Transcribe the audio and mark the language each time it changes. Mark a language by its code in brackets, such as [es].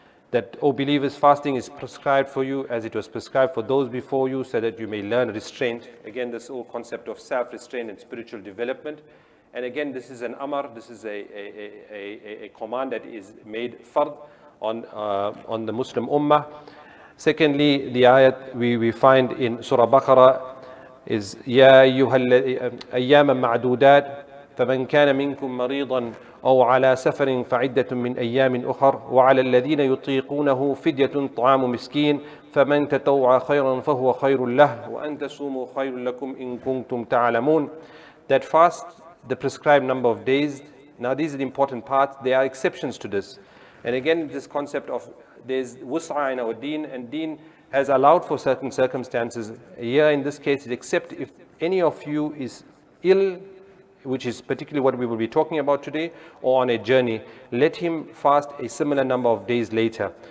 [en] That, O believers, fasting is prescribed for you as it was prescribed for those before you, so that you may learn restraint. Again, this whole concept of self-restraint and spiritual development. And again, this is an amr, this is a command that is made fard on the Muslim ummah. Secondly, the ayat we find in Surah Baqarah is Ya ayyaman ma'dudat [ar] فمن كان منكم مريضا أو على سفر فعدة من أيام أخر وعلى الذين يطيقونه فدية طعام مسكين فمن تطوع خيرا فهو خير له وأن تصوموا خير لكم إن كنتم تعلمون. [en] That fast the prescribed number of days. Now these are the important parts. There are exceptions to this. And again, this concept of there's wus'a in our deen, and deen has allowed for certain circumstances. Here in this case, except if any of you is ill, which is particularly what we will be talking about today, or on a journey, let him fast a similar number of days later.